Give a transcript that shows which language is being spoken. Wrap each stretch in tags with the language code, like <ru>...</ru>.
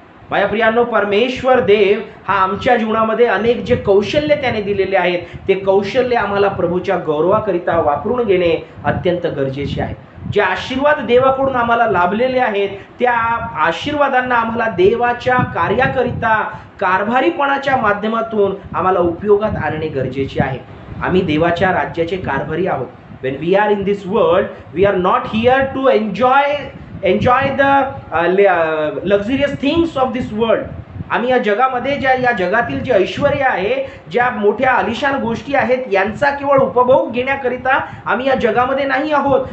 <mr>माझ्या प्रियांनो, परमेश्वर देव हा आमच्या जीवनामध्ये अनेक जे कौशल्य त्याने दिलेले आहेत ते कौशल्य आम्हाला प्रभूच्या गौरवाकरिता वापरून घेणे अत्यंत गरजेचे आहे. जे आशीर्वाद देवाकडून आम्हाला लाभलेले आहेत त्या आशीर्वादांना आम्हाला देवाच्या कार्याकरिता कारभारीपणाच्या माध्यमातून आम्हाला उपयोगात आणणे गरजेचे आहे. आम्ही देवाच्या राज्याचे कारभारी आहोत.</mr> <en>when we are in this world, we are not here to enjoy the luxurious things of this world.</en> <mr>आम्ही या जगामध्ये या जगातील जे ऐश्वर्य आहे, ज्या मोठ्या आलिशान गोष्टी आहेत, यांचा केवळ उपभोग घेण्याकरिता आम्ही या जगामध्ये नाही आहोत.</mr>